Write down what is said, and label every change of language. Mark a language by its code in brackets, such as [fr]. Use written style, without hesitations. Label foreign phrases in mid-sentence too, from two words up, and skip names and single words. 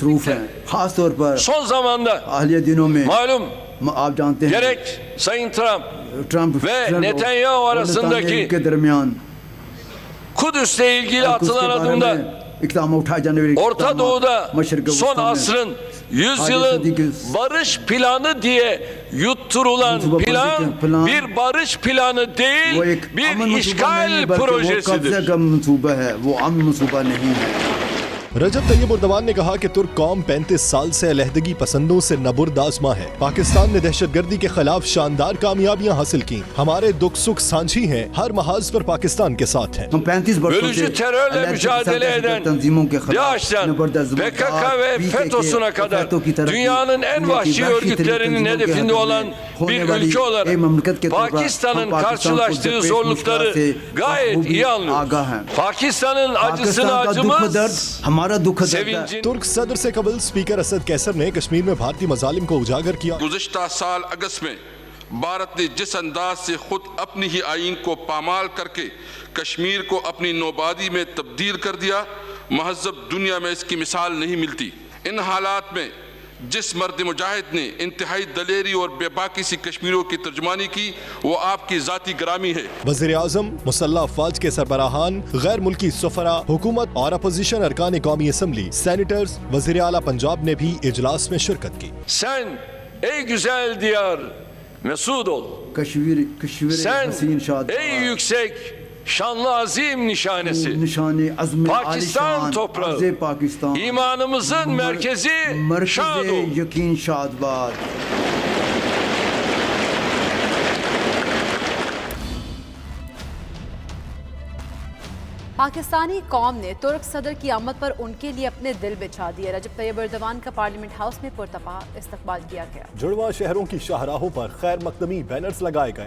[tr] Son zamanda malum gerek Sayın Trump ve Netanyahu arasındaki Kudüs'le ilgili atılan adımda Orta Doğu'da son asrın, yüzyılın barış planı diye yutturulan plan bir barış planı değil, bir işgal projesidir. [ur] رجب طیب اردوان نے کہا کہ ترک قوم 35 سال سے علیحدگی پسندوں سے نبرد آزما ہے. پاکستان نے دہشت گردی کے خلاف شاندار کامیابیاں حاصل کی. ہمارے دکھ سکھ ساجھی ہیں، ہر محاذ پر پاکستان کے ساتھ ہیں. [tr] Bölücü terörle mücadele eden DAEŞ'ten PKK ve FETÖ'süne kadar dünyanın en vahşi örgütlerinin hedefinde olan bir ülke olarak Pakistan'ın karşılaştığı zorlukları gayet iyi anlıyoruz. Pakistan'ın acısını acımız, sevincini... [ur] ترک صدر سے قبل اسپیکر اسد قیصر نے کشمیر میں بھارتی مظالم کو اجاگر کیا. گزشتہ سال اگست میں بھارت نے جس انداز سے خود اپنی ہی آئین کو پامال کر کے کشمیر کو اپنی نوآبادی میں تبدیل کر دیا، مہذب دنیا میں اس کی مثال نہیں ملتی. ان حالات میں جس مرد مجاہد نے انتہائی دلیری اور بیباکی سی کشمیروں کی ترجمانی کی، وہ آپ کی ذاتی گرامی ہے. وزیر اعظم، مسلح افواج کے سربراہان، غیر ملکی سفرا، حکومت اور اپوزیشن اراکین قومی اسمبلی، سینیٹرز، وزیر اعلیٰ پنجاب نے بھی اجلاس میں شرکت کی. [tr] Sen ey güzel diyar mesud ol. Sen ey yüksek şanlı azim nişanesi, Pakistan toprağı, imanımızın merkezi şad ol. [ur] پاکستانی قوم نے ترک صدر کی آمد پر ان کے لیے اپنے دل بچھا دیے. رجب طیب اردوان کا پارلیمنٹ ہاؤس میں پرتپاک استقبال کیا گیا. جڑواں شہروں کی شاہراہوں پر خیر مقدمی بینرز لگائے گئے.